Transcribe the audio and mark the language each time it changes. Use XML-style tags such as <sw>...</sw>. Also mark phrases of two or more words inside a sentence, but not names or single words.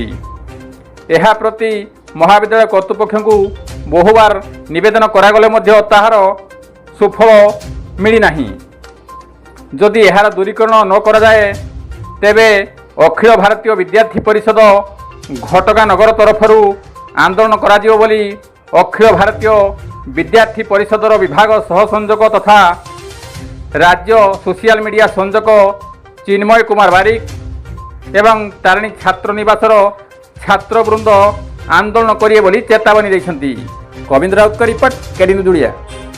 <or>ଏହା ପ୍ରତି ମହାବିଦ୍ୟାଳୟ କର୍ତ୍ତୃପକ୍ଷ କୁ ବହୁବାର ନିବେଦନ କରାଗଲେ ମଧ୍ୟ ତାହାର ସୁଫଳ ମିଳି ନାହିଁ। ଯଦି ଏହାର ଦୂରୀକରଣ ନ କରା ଯାଏ ତେବେ ଅଖିଳ ଭାରତୀୟ ବିଦ୍ୟାର୍ଥୀ ପରିଷଦ ଘଟଗାଁ ନଗର ତରଫରୁ ଆନ୍ଦୋଳନ କରା ଯିବ ବୋଲି ଅଖିଳ ଭାରତୀୟ ବିଦ୍ୟାର୍ଥୀ ପରିଷଦର ବିଭାଗ ସହ ସଂଯୋଜକ ତଥା ରାଜ୍ୟ</or> <en>social media</en> <or>ସଂଯୋଜକ ଚିନ୍ମୟ କୁମାର ବାରିକ ଏବଂ ତାରିଣୀ ଛାତ୍ର ନିବାସର ଛାତ୍ରବୃନ୍ଦ ଆନ୍ଦୋଳନ କରିବେ ବୋଲି ଚେତାବନୀ ଦେଉଛନ୍ତି।</or> <hi>कविंद्र राउत का रिपोर्ट, केडी न्यूज।</hi>